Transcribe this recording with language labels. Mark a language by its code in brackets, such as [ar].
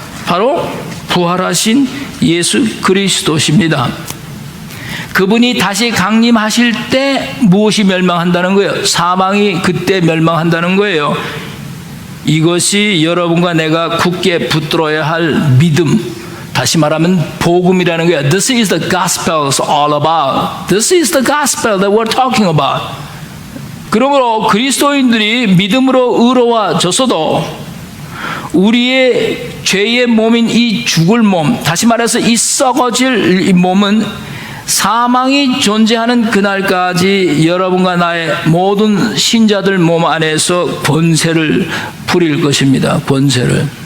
[ko] 바로 부활하신 예수 그리스도십니다. 그분이 다시 강림하실 때 무엇이 멸망한다는 거예요? 사망이 그때 멸망한다는 거예요. 이것이 여러분과 내가 굳게 붙들어야 할 믿음, 다시 말하면 복음이라는 거예요. [en] This is the gospel all about. This is the gospel that we're talking about. [ko] 그러므로 그리스도인들이 믿음으로 의로워졌어도 우리의 죄의 몸인 이 죽을 몸, 다시 말해서 이 썩어질 이 몸은 사망이 존재하는 그날까지 여러분과 나의 모든 신자들 몸 안에서 권세를 부릴 것입니다. 권세를.